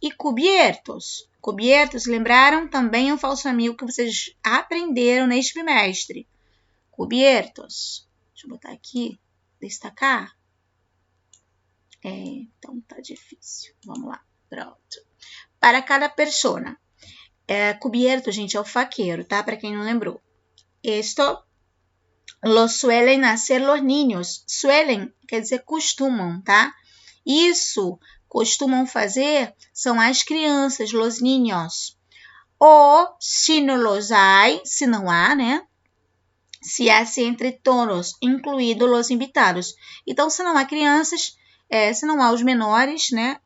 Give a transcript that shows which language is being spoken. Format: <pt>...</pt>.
<pt>E cubiertos. Cubiertos, lembraram? Também é um falso amigo que vocês aprenderam neste trimestre. Cubiertos. Deixa eu botar aqui. Destacar. Então tá difícil. Vamos lá. Pronto.</pt> <es>Para cada persona.</es> <pt>Cubierto, gente, é o faqueiro, tá? Para quem não lembrou.</pt> <es>Esto lo suelen hacer los niños.</es> <pt>Suelen quer dizer costumam, tá? Isso costumam fazer são as crianças, los niños. Ou</pt> <es>si no los hay,</es> <pt>se não há, né?</pt> <es>Se hace entre todos, incluídos os invitados.</es> <pt>Então, se não há crianças, se não há os menores, né?</pt>